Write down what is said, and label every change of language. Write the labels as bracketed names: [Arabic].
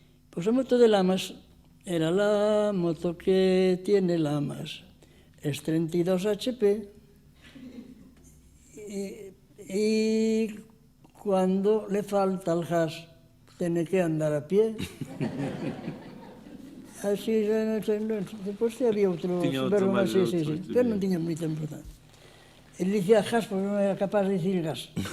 [Galician] Pois a moto de Lamas [Spanish] era la moto que tiene Lamas. Es 32 HP y cuando le falta el gas tiene que andar a pie. [Galician] Así, despois había outro verbo máis, sí, pero non tiña moita importancia. Ele dicía gas, porque non era capaz de dicir gas.